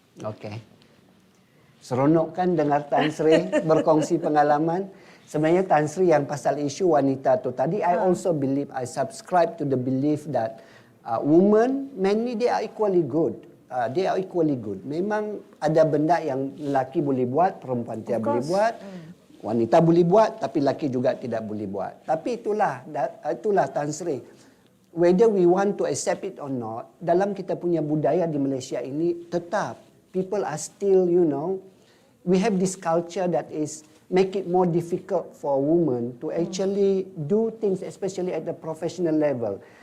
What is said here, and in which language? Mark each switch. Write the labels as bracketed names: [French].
[Malay] Okay. Seronok kan dengar Tan Sri berkongsi pengalaman. Sebenarnya Tan Sri yang pasal isu wanita tu tadi, [English] I also believe, I subscribe to the belief that women, mainly they are equally good. They are equally good. [Malay] Memang ada benda yang lelaki boleh buat, perempuan tidak boleh buat. Wanita boleh buat, tapi lelaki juga tidak boleh buat. Tapi itulah Tan Sri. [English] Whether we want to accept it or not, [Malay] dalam kita punya budaya di Malaysia ini, [English] tetap people are still, we have this culture that is make it more difficult for women to actually do things, especially at the professional level.